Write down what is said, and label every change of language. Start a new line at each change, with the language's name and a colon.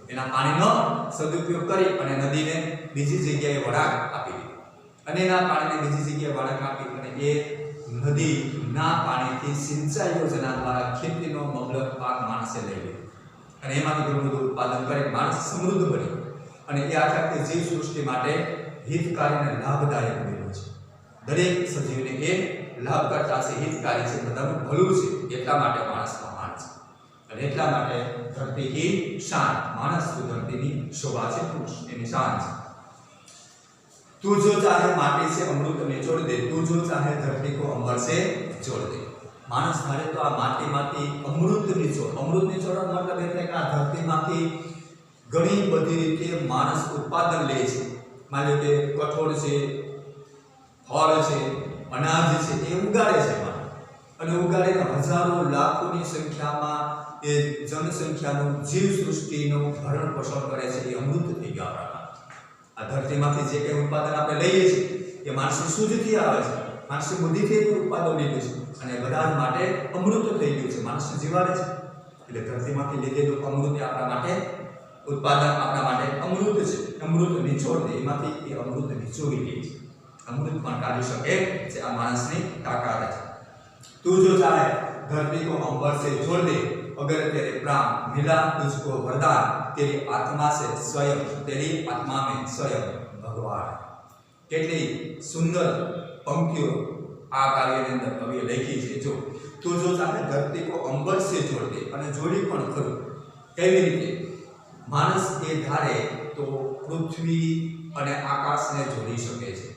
Gujarati: એના પાણીનો સદુપયોગ કરી અને નદીને બીજી જગ્યાએ વળાંક આપી દીધી અને એના પાણીને બીજી જગ્યાએ વળાંક આપી અને એ નદીના પાણીથી સિંચાઈ યોજના દ્વારા ખેતીનો મબલક પાક માણસે લઈ લીધો અને એમાંથી ઘણું બધું ઉત્પાદન કરી માણસ સમૃદ્ધ બન્યો અને એ આખા જીવ સૃષ્ટિ માટે હિતકારી અને લાભદાયક બન્યું છે. દરેક સજીવને એ લાભકર્તા છે, હિતકારી છે, બધાનું ભલું છે. એટલા માટે માણસ મહાન છે અને એટલા માટે ધરતી કી શાન, માણસ તો ધરતીની શોભા છે, પુરુષ એની શાન છે.
Hindi: તું જો ચાહે માટી से अमृत निचोड़ दे, તું જો ચાહે ધરતી को अंबर से जोड़ दे.
Gujarati: માણસ ધારે તો આ માટીમાંથી અમૃત નિચોડ, અમૃત નિચોડવાનો મતલબ એ થાય કે આ ધરતીમાંથી ઘણી બધી રીતે માણસ ઉત્પાદન લે છે. માની લો કે કઠોળ છે, ફળ છે, અનાજ છે, એ ઉગાડે છે અને ઉગાડીને હજારો લાખોની સંખ્યામાં એ જનસંખ્યાનું જીવ સૃષ્ટિનું ભરણ પોષણ કરે છે. એ અમૃત થઈ ગયા. આ ધરતીમાંથી જે કંઈ ઉત્પાદન આપણે લઈએ છીએ એ માણસની સૂઝથી આવે છે, માણસની બુદ્ધિથી ઉત્પાદન લીધું છે અને બધા માટે અમૃત થઈ ગયું છે, માણસને જીવાડે છે. એટલે ધરતીમાંથી લીધેલું અમૃત આપણા માટે ઉત્પાદન, આપણા માટે અમૃત છે. અમૃત નિચોડ દે, એમાંથી એ અમૃત નિચોડી લે છે, અમૃત પણ કાઢી શકે છે. આ માણસની તાકાત છે.
Hindi: તું જો ચાહે धरती को अंबर से जोड़ दे, अगर तेरे प्राण मिला तुझको वरदान, तेरी आत्मा से स्वयं, तेरी आत्मा में स्वयं भगवान.
Gujarati: કેટલી સુંદર પંક્તિઓ આ કાર્યની અંદર કવિએ લખી છે. જો તું જો ચાહે ધરતી को अंबर से जोड़ दे, અને જોડી પણ ખરું. કેવી રીતે? માણસ એ ધારે તો પૃથ્વી અને આકાશને જોડી શકે છે.